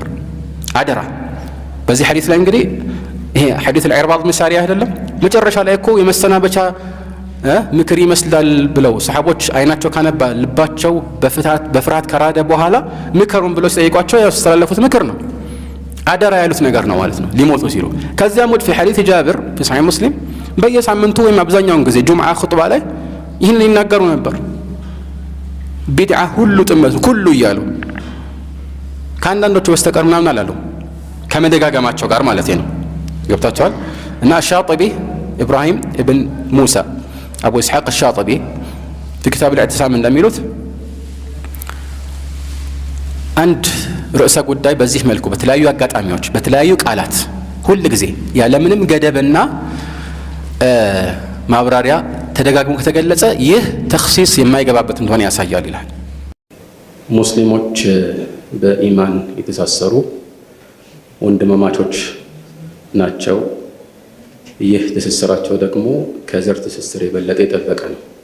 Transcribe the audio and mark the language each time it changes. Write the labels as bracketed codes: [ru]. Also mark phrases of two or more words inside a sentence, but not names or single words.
[am] አደራ። በዚህ ሐዲስ ላይ እንግዲህ ይሄ ሐዲስ አልኢርባድ ምሳሌ አይደለም። መጨረሻ ላይ እኮ የመሰናበቻ ምክር ይመስላል ብለው ሰሃቦች አይናቸው ካነባ ልባቸው በፍርሃት ከራደ በኋላ ምክሩን ብለው ሲጠይቋቸው ያስተላለፉት ምክር ነው። አደራ ያሉት ነገር ነው ማለት ነው ሊሞቱ ሲሉ። ከዚያም ወደ ሐዲስ ጃብር في صحيح مسلم በየሳምንቱ ወይም አብዛኛውን ጊዜ ጁምዓ ኹጥባ ላይ ይህን ይናገሩ ነበር። ቢድዓ ሁሉ ጥመት ሁሉ እያሉ ከአንዳንዶቹ በስተቀር ምናምን አላሉ፣ ከመደጋገማቸው ጋር ማለት ነው። ገብታችኋል? እና ሻጢቢ ኢብራሂም ኢብን ሙሳ አቡ ኢስሐቅ ሻጢቢ في كتاب الاعتصام እንደሚሉት አንድ ርዕሰ ጉዳይ በዚህ መልኩ በተለያዩ አጋጣሚዎች በተለያዩ ቃላት ሁሉ ጊዜ ያለምንም ገደብና ማብራሪያ ተደጋግሞ ከተገለጸ ይህ ተኽሲስ የማይገባበት እንደሆነ ያሳያል ይላል። ሙስሊሞች በኢማን የተሳሰሩ ወንድማማቾች ናቸው። ይህ ትስስራቸው ደግሞ ከዘር ትስስር የበለጠ የጠበቀ ነው።